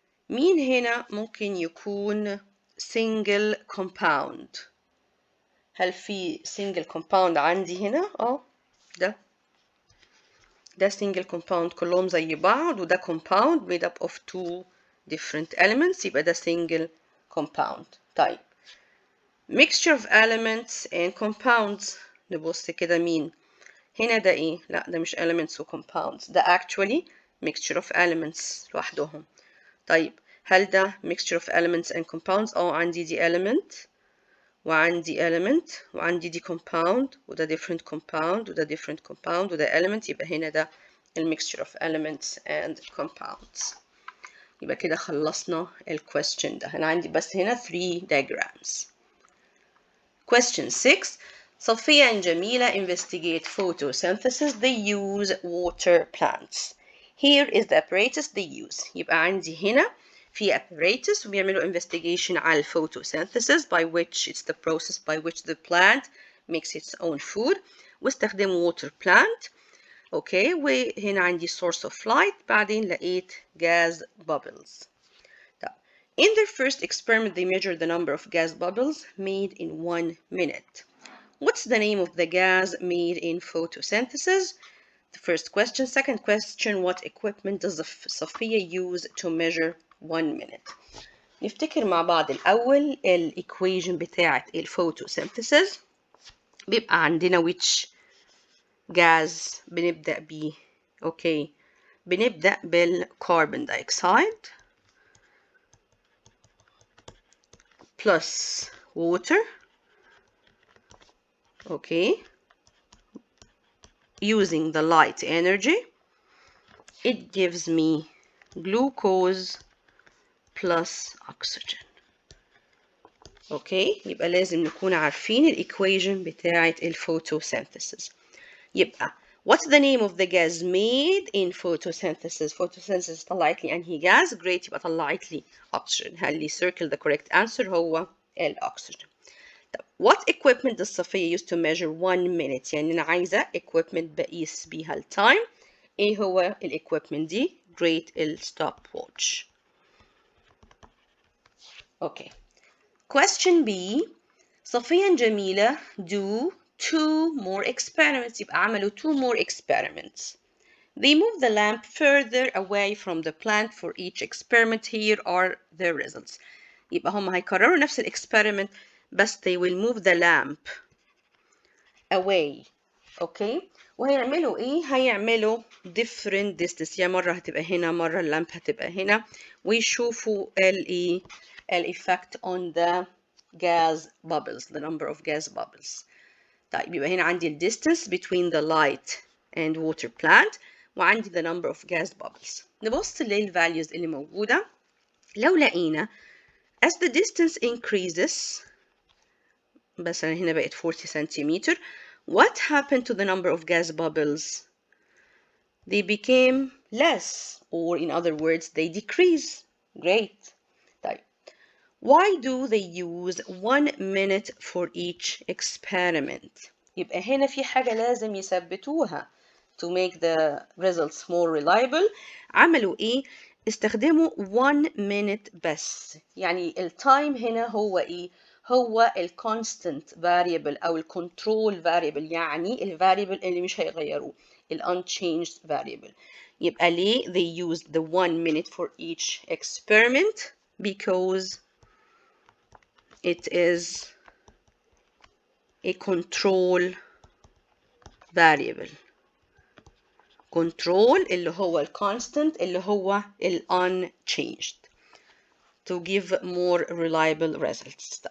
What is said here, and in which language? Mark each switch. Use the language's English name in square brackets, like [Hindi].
[Arabic] مين هنا ممكن يكون single compound؟ هل في single compound عندي هنا؟ ده single compound كلهم زي بعض وده [English] compound made up of two different elements. [Arabic] يبقى ده [English] single compound. طيب mixture of elements and compounds. [Arabic] نبص كده مين هنا؟ ده ايه؟ لا ده مش elements و compounds، ده [English] actually mixture of elements [Arabic] لوحدهم. طيب هل ده [English] mixture of elements and compounds؟ [Arabic] عندي دي element وعندي element وعندي دي compound وده different compound وده different compound وده element، يبقى هنا ده [English] mixture of elements and compounds. [Arabic] يبقى كده خلصنا question ده. أنا عندي بس هنا 3 diagrams. [English] Question 6. Sophia and Jamila investigate photosynthesis. They use water plants. Here is the apparatus they use. [Arabic] يبقى عندي هنا في apparatus وبيعملوا investigation على photosynthesis, [English] by which it's the process by which the plant makes its own food. [Arabic] واستخدموا water plant. اوكي وهنا عندي [English] source of light، [Arabic] بعدين لقيت gas bubbles. [English] In their first experiment, they measured the number of gas bubbles made in 1 minute. What's the name of the gas made in photosynthesis? The first question. Second question, what equipment does Sophia use to measure 1 minute? [Arabic] نفتكر مع بعض الأول الإيكويشن بتاعة الفوتوسينثيسيس. بيبقى عندنا which gas بنبدأ بيه. أوكي بنبدأ بالكربون دايوكسيد plus water. [English] Okay, using the light energy, it gives me glucose plus oxygen. [Arabic] Okay, يبقى لازم نكون عارفين الإيكويشن بتاعة الفوتوسينثيسيس. [English] يبقى what's the name of the gas made in photosynthesis? [Arabic] Photosynthesis طلعت لي أنهي gas؟ great، يبقى طلعت لي oxygen. هل لي [English] circle the correct answer [Arabic] هو الأكسجين. [English] What equipment does Sophia use to measure 1 minute؟ [Arabic] يعني أنا عايزة equipment بقيس بيها التايم. إيه هو equipment دي؟ great stopwatch. [English] Okay. Question B. Sophia and Jamila do 2 more experiments. [Arabic] يبقى عملوا [English] 2 more experiments. They move the lamp further away from the plant for each experiment. Here are the results. [Arabic] يبقى هم هيكرروا نفس الإكسبيرمنت بس [English] they will move the lamp away. [Arabic] اوكي وهيعملوا ايه؟ هيعملوا different distance، يعني مرة هتبقى هنا مرة اللامب هتبقى هنا، ويشوفوا الايه [English] effect on the gas bubbles, [Arabic] the number of gas bubbles. [English] طيب [Arabic] يبقى هنا عندي ال [English] distance between the light and water plant وعندي the number of gas bubbles. [Arabic] نبص للvalues اللي موجودة. لو لقينا [English] as the distance increases [Arabic] مثلا هنا بقت [English] 40 centimeter, what happened to the number of gas bubbles? They became less, or in other words, they decrease. Great. طيب. Why do they use 1 minute for each experiment? [Arabic] يبقى هنا في حاجة لازم يثبتوها [English] to make the results more reliable. [Arabic] عملوا إيه؟ استخدموا 1 minute بس. يعني التايم هنا هو إيه؟ هو ال constant variable أو ال control variable، يعني ال variable اللي مش هيغيروه، ال unchanged variable. يبقى ليه [English] they used the 1 minute for each experiment? Because it is a control variable. Control اللي هو ال constant اللي هو ال unchanged, to give more reliable results.